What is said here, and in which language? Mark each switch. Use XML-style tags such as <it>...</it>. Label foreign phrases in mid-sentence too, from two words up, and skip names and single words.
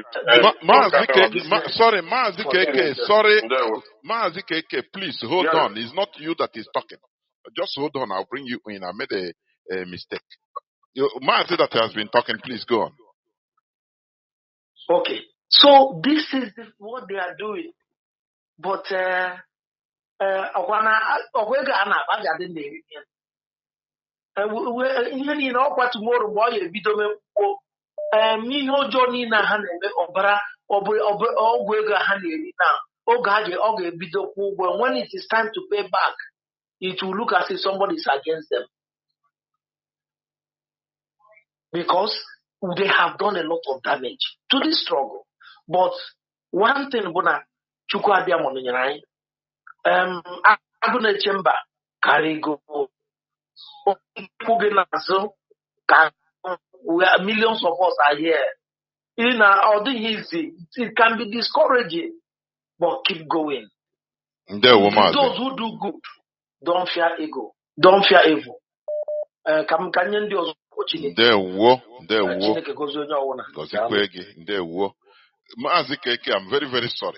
<en>Mazi KK, please hold on. It's not you that is talking. Just hold on. I'll bring you in. I made a mistake. Mazi that has been talking, please go on. Okay. So this is what they are doing.</en> <ig>But ihe ọjọọ niile ha na-eme ọbara ọgwụ ego ha na-eri na oge ọ ga-ebido kwụ ụgwọ.</ig> <en>When it is time to pay back, it will look as if somebody is against them because they have done a lot of damage to this struggle. But one thing</en> <ig>bụ na Chukwu abịa mọnyere anyị agụ na-eche mba karịa ego oge na-azụ ka</ig> <en>millions of us are here. It can be discouraging, but keep going. Those who do good, don't fear ego. Don't fear evil. Mazi KK, I'm very, very sorry.</en>